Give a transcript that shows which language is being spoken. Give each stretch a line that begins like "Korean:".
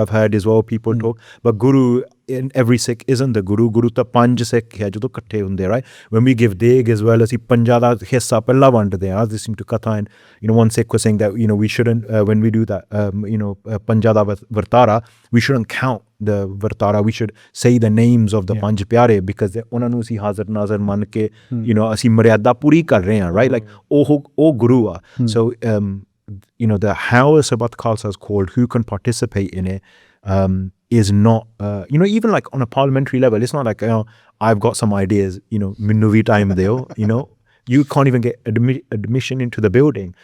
English: I've heard as well people talk, but Guru in every Sikh isn't the Guru.
Punjabi: Guru ta panj Sikh hai jadon ikkathe hunde, right?
English: When we give deg as well,
Punjabi: asi panja da hissa pehla vandde ha.
English: This seemed to katha, and one Sikh was saying that we shouldn't when we do that
Punjabi: panja da vartara,
English: we shouldn't count the vartara. We should say the names of the panj pyare, because
Punjabi: ਉਹਨਾਂ ਨੂੰ ਅਸੀਂ ਹਾਜ਼ਰ ਨਾਜ਼ਰ ਮੰਨ ਕੇ ਅਸੀਂ ਮਰਿਆਦਾ ਪੂਰੀ ਕਰ ਰਹੇ ਹਾਂ, right?
English: Like
Punjabi: ਉਹ Guru ਆ.
English: So the how a Sarbat Khalsa is called, who can participate in it, is not even like on a parliamentary level. It's not like I've got some ideas,
Punjabi: minnu vi time deo,
English: you can't even get admission into the building.